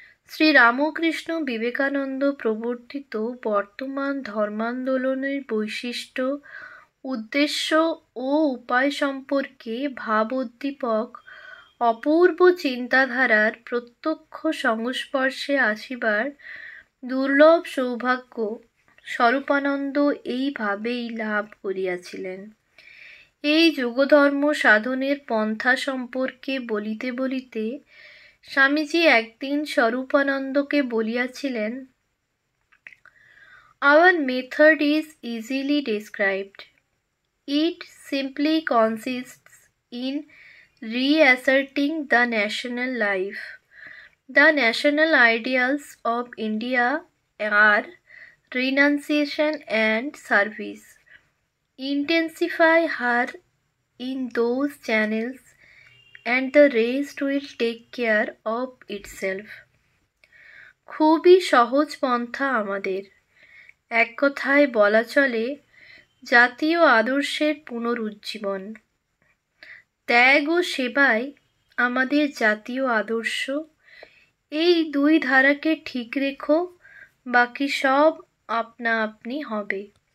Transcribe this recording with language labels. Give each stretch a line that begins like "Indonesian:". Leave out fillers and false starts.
Bangla: শ্রীরামকৃষ্ণ বিবেকানন্দ প্রবর্তিত বর্তমান ধর্মান্দোলনের বৈশিষ্ট্য, উদ্দেশ্য ও উপায় সম্পর্কে ভাবোদ্দীপক অপূর্ব চিন্তাধারার প্রত্যক্ষ সংস্পর্শে আসিবার দুর্লভ সৌভাগ্য স্বরূপানন্দ এইভাবেই লাভ করিয়াছিলেন। এই যুগধর্ম সাধনের পন্থা সম্পর্কে বলিতে বলিতে স্বামীজি একদিন স্বরূপানন্দকে বলিয়াছিলেন,
English: Our method is easily described. It simply consists in reasserting the national life. The national ideals of India are renunciation and service. Intensify her in those channels and the rest will take care of itself.
Bangla: খুবই সহজ পন্থা আমাদের। এক কথায় বলা চলে, জাতীয় আদর্শের পুনরুজ্জীবন। ত্যাগ ও সেবাই আমাদের জাতীয় আদর্শ। এই দুই ধারাকে ঠিক রেখো, বাকি সব আপনা আপনি হবে।